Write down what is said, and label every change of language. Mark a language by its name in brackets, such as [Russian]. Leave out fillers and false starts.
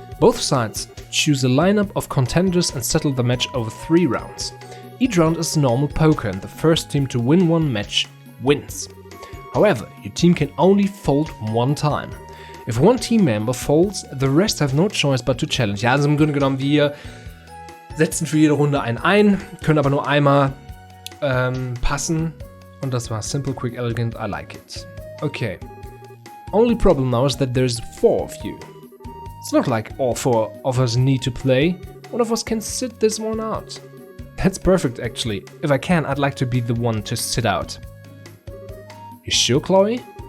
[English] Both sides choose a lineup of contenders and settle the match over 3 rounds. Each round is normal poker and the first team to win one match wins. However, your team can only fold one time. If one team member folds, the rest have no choice but to challenge. [German] Ja, also im Grunde genommen, wir setzen für jede Runde einen ein, können aber nur einmal passen. Und das war [English] simple, quick, elegant, I like it. Okay. Only problem now is that there's 4 of you. It's not like all 4 of us need to play. One of us can sit this one out. That's perfect, actually. If I can, I'd like to be the one to sit out. You sure, Chloe?